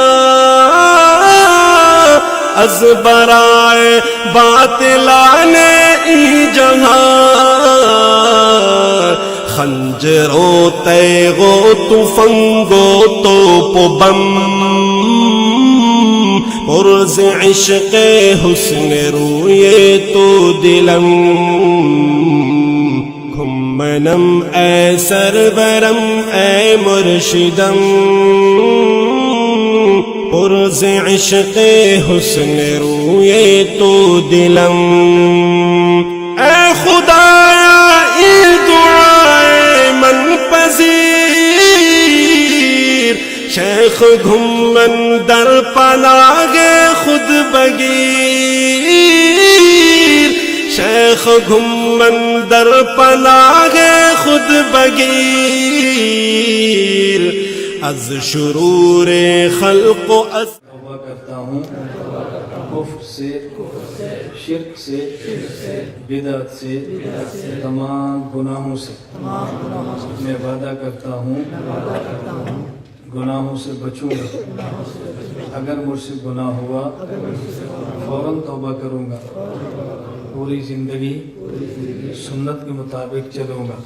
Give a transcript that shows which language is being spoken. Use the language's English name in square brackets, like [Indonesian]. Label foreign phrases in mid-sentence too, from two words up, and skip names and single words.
[Persian] از برائے باطلانے ای جگہ، خنجرو تیغو تفنگو توپ بم، پرز عشق حسن روئے تو دلم، گھمنم اے سرورم اے مرشدم، پرز عشق حسن روئے تو دلم، اے خدایا ای دعائے من پذیر، شیخ گھمن در پناہ خود بگیر، شیخ گھمن در پناہ خود بگیر، از شرور خلق و از [Urdu] توبہ کرتا ہوں کفر سے، شرک سے، بدعت سے، تمام گناہوں سے۔ میں وعدہ کرتا ہوں گناہوں سے بچوں گا، اگر مجھ سے گناہ ہوا فوراً توبہ کروں گا، پوری زندگی سنت کے مطابق چلوں گا۔